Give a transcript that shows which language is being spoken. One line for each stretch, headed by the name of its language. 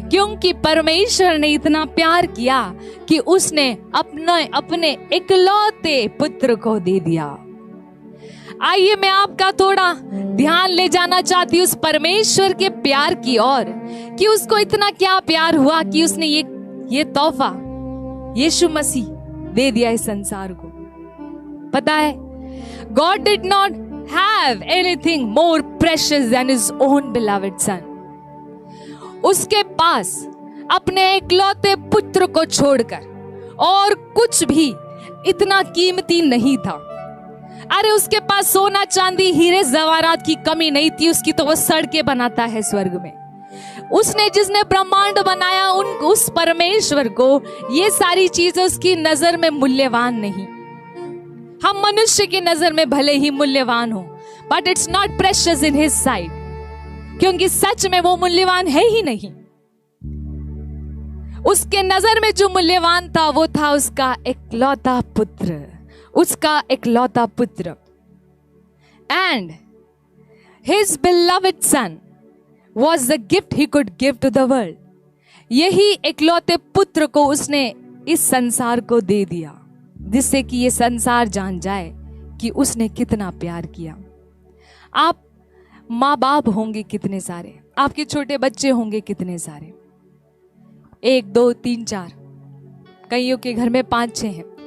Hindi: क्योंकि परमेश्वर ने इतना प्यार किया कि उसने अपने इकलौते पुत्र को दे दिया। आइए मैं आपका थोड़ा ध्यान ले जाना चाहती हूँ उस परमेश्वर के प्यार की ओर, कि उसको इतना क्या प्यार हुआ कि उसने ये तोहफा यीशु मसीह दे दिया इस संसार को। पता है,
English: God did not have anything more precious than his own beloved son।
Hindi: उसके पास अपने इकलौते पुत्र को छोड़कर और कुछ भी इतना कीमती नहीं था। अरे उसके पास सोना चांदी हीरे जवाहरात की कमी नहीं थी, उसकी तो वो सड़कें बनाता है स्वर्ग में। उसने जिसने ब्रह्मांड बनाया उस परमेश्वर को ये सारी चीजें उसकी नजर में मूल्यवान नहीं। हम मनुष्य की नजर में भले ही मूल्यवान हो,
English: but it's not precious in his sight,
Hindi: क्योंकि सच में वो मूल्यवान है ही नहीं। उसके नजर में जो मूल्यवान था वो था उसका इकलौता पुत्र, उसका इकलौता पुत्र।
English: And his beloved son was the gift he could give to the world.
Hindi: यही इकलौते पुत्र को उसने इस संसार को दे दिया, जिससे कि ये संसार जान जाए कि उसने कितना प्यार किया। आप माँ बाप होंगे कितने सारे, आपके छोटे बच्चे होंगे कितने सारे, 1 2 3 4, कईयों के घर में 5 6 हैं।